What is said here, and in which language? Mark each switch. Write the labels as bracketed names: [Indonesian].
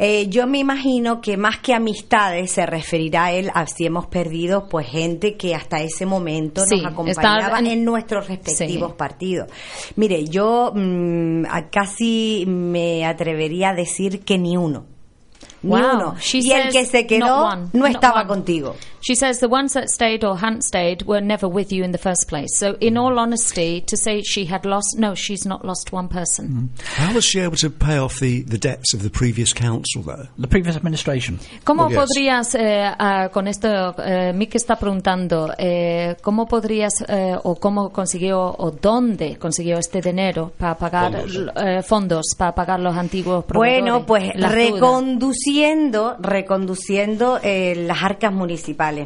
[Spanish] Yo me imagino que más que amistades se referirá a él a si hemos perdido pues gente que hasta ese momento sí, nos acompañaba en nuestros respectivos sí. partidos. Mire, yo casi me atrevería a decir que ni uno. Wow. Y el que se quedó no estaba contigo. [English] She says the ones that stayed or hadn't stayed were never with you in the first place. So in all honesty, to say she had lost, no, she's not lost one person. Mm-hmm. How was she able to pay off the debts of the previous council, though? The previous administration. [Spanish] ¿Cómo podrías, con esto, Mick está preguntando, cómo podrías, o cómo consiguió, o dónde consiguió este dinero para pagar fondos para pagar los antiguos proveedores? Bueno, pues reconduciendo las arcas municipales.